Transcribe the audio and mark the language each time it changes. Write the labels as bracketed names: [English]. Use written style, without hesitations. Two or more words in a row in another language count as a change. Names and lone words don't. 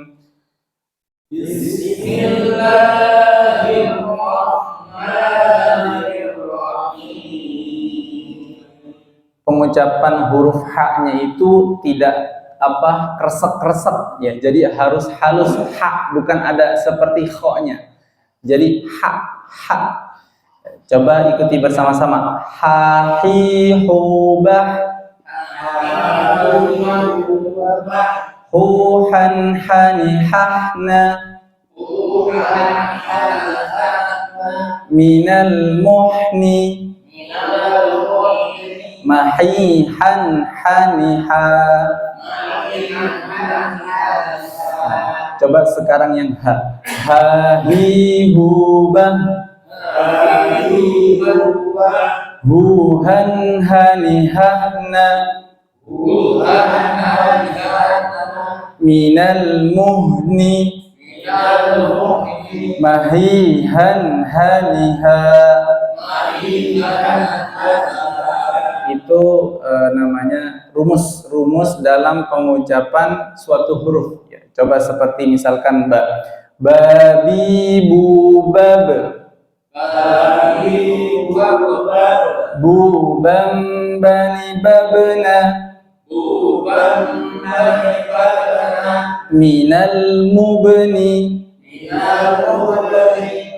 [Indonesian] Bismillahirrahmanirrahim. Pengucapan huruf ha-nya itu tidak kresek-kresek, ya. Jadi harus halus ha, bukan ada seperti kho-nya. Jadi ha. Coba ikuti bersama-sama. Ha-hi hubah. Hu-han hani-hahna. Minal muhni. Mahihan haniha. Coba sekarang yang ha. Ha-hi hubah. Huhan hanihahna. Minal muhni. Mahihan haniha. Itu namanya rumus dalam pengucapan suatu huruf, ya. Coba seperti misalkan ba, babi bubab. Bubam bani babna. Minal mubni.